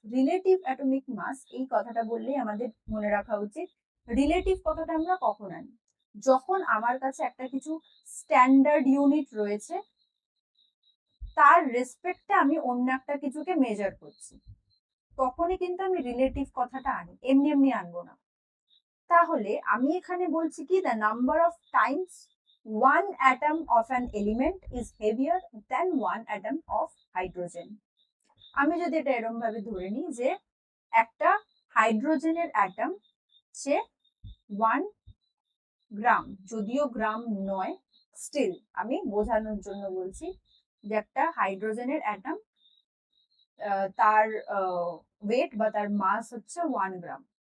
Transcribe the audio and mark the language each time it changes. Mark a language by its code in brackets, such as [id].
[bn] Relative atomic মাস এই কথাটা বললেই আমাদের মনে রাখা উচিত, রিলেটিভ কথাটা আমরা কখন আনি, যখন আমার কাছে একটা কিছু স্ট্যান্ডার্ড ইউনিট রয়েছে, তার রেসপেক্টে আমি অন্য একটা কিছুকে মেজার করছি, তখনই কিন্তু আমি রিলেটিভ কথাটা আনি, এমনি এমনি আনবো না। তাহলে আমি এখানে বলছি কি, [en] The number of times one atom of an element is heavier than one atom of hydrogen. [bn] আমি যদি এটা এরকম ভাবে ধরে নিই যে একটা হাইড্রোজেনের অ্যাটম সে 1 গ্রাম, যদিও গ্রাম নয়, স্টিল আমি বোঝানোর জন্য বলছি যে একটা হাইড্রোজেনের অ্যাটম তার ওয়েট বা তার মাস হচ্ছে 1 গ্রাম।